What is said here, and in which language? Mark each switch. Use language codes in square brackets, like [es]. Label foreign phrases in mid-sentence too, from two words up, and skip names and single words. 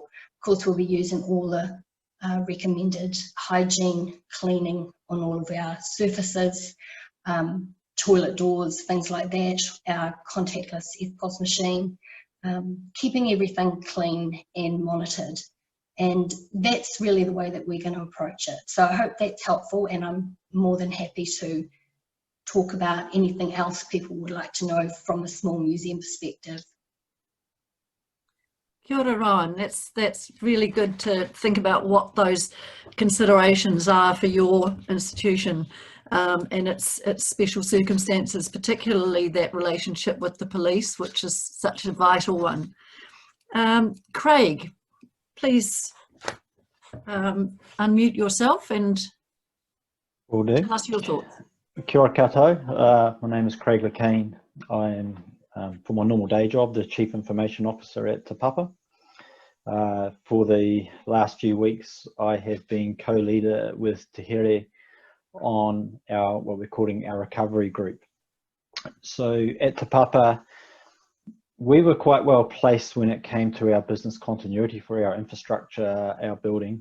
[en] Of course, we'll be using all the recommended hygiene cleaning on all of our surfaces, toilet doors, things like that, our contactless EFTPOS machine, keeping everything clean and monitored. And that's really the way that we're going to approach it. So I hope that's helpful, and I'm more than happy to talk about anything else people would like to know from a small museum perspective. [mi] Kia ora, Rowan. [en] That's really good to think about what those considerations are for your institution and its special circumstances, particularly that relationship with the police, which is such a vital one. Craig, please unmute yourself and tell us your thoughts. [mi] Kia ora koutou. [en] My name is Craig Le Quesne. I am, for my normal day job, the Chief Information Officer at Te Papa. For the last few weeks, I have been co-leader with Te Here on our, what we're calling our recovery group. So at Te Papa, we were quite well placed when it came to our business continuity for our infrastructure, our building.